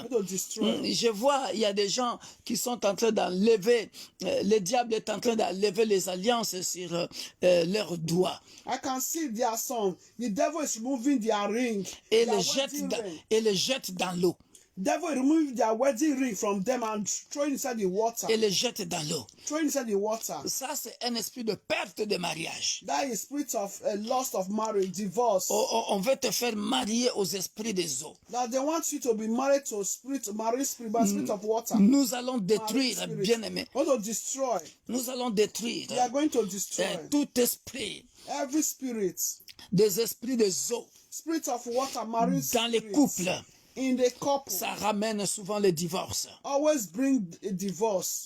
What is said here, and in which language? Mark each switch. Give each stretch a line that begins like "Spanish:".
French: Je vois, il y a des gens qui sont en train d'enlever, le diable est en train d'enlever les alliances sur leurs doigts.
English: I can see their son. The devil is removing their ring.
French: Et les jette dans l'eau.
English: Devil remove their wedding ring from them and throw inside the water.
French: Et les jette dans l'eau.
English: Throw inside the water.
French: Ça, c'est un esprit de perte de mariage.
English: That is spirit of loss of marriage, divorce.
French: On veut te faire marier aux esprits des eaux.
English: That they want you to be married to spirit of water.
French: Nous allons détruire, bien-aimés.
English: We want to destroy.
French: Nous allons détruire.
English: We are going to destroy
French: tout esprit.
English: Every spirit.
French: Des esprits des eaux.
English: Spirit of water, marine
French: dans les couples.
English: In the couple.
French: Ça ramène souvent le divorce.
English: Always bring a divorce.